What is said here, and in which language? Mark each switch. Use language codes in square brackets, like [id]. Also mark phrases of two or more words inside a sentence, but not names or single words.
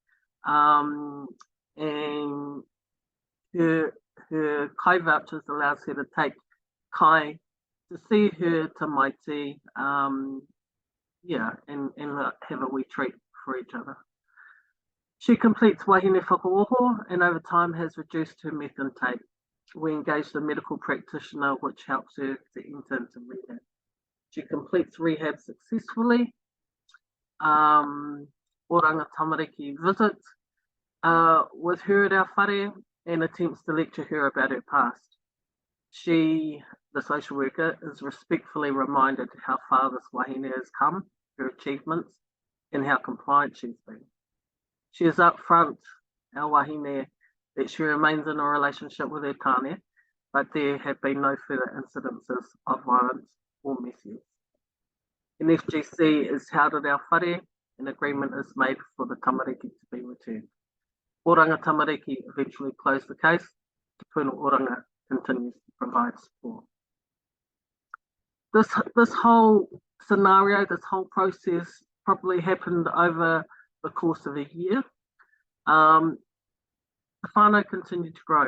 [en] And her kai vouchers allows her to take kai to see her tamaiti, and have a wee treat for each other. She completes [mi] wahine whakaoho [en] and over time has reduced her meth intake. We engage the medical practitioner, which helps her to enter into rehab. She completes rehab successfully. Oranga tamariki visits with her at our whare and attempts to lecture her about her past. She, the social worker, is respectfully reminded how far this wahine has come, her achievements, and how compliant she's been. She is upfront, our wahine, that she remains in a relationship with her tāne, but there have been no further incidences of violence or misuse. An FGC is held at our whare, and agreement is made for the tamariki to be returned. Oranga tamariki eventually closed the case. Te Puna Oranga continues to provide support. This whole scenario, this whole process probably happened over the course of a year. The whānau continued to grow.